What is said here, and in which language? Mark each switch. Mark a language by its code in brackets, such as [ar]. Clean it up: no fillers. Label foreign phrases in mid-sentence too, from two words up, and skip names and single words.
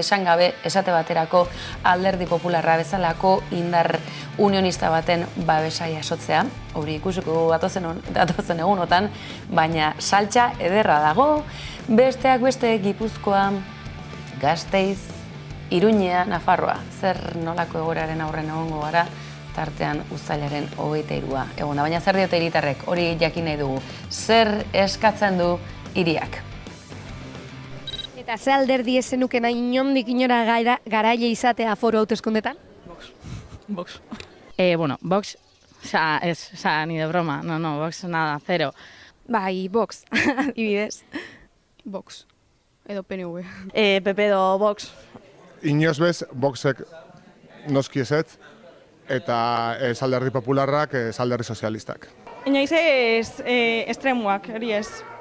[eu] esan gabe esate baterako Alderdi Popularra bezalako indar unionista baten babesa jasotzea, hori ikusiko datozen egunotan, baina saltsa ederra dago, besteak beste Gipuzkoa, Gasteiz, Iruñea, Nafarroa, zer nolako egoeraren aurren egongo gara, tartean uztailaren 23a eguna, baina zer diote hiritarrek, hori jakin nahi dugu, zer eskatzen du hiriak. Eta ze alderdi ezenuken inondik inora garaile izatea foro hauteskundetan? [es] Vox. Bueno, Vox, ni de broma, no, Vox nada, cero. [eu] Bai, Vox, adibidez. Vox, edo PNV. PP edo Vox. Inoz bez, Voxek noski ezetz, eta ez Alderdi Popularrak, ez Alderdi Sozialistak. Inoiz ez estremuak, hori ez.